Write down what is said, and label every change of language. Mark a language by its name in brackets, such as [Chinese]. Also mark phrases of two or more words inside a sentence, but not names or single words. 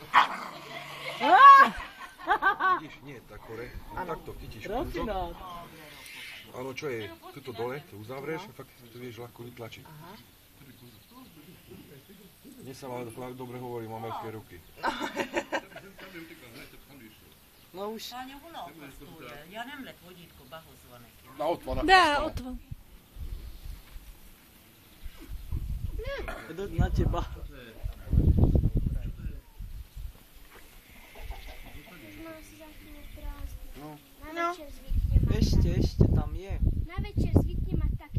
[Slovak] Vidíš? Nie, tak hore. Takto chytíš kúzok. Rafinát. Áno, čo je, tuto dole, to uzavrieš a fakt to vieš ľahko vytlačiť. Aha. Dnes sa ale dobre hovorí mamerské ruky. No už. [Hungarian] Ja nem lett vodítko behozva neki. Na ott van. Dá, ott van. [Slovak] Na teba. No. Na večer zvykne mať. Ešte tam je. Na večer zvykne mať taký...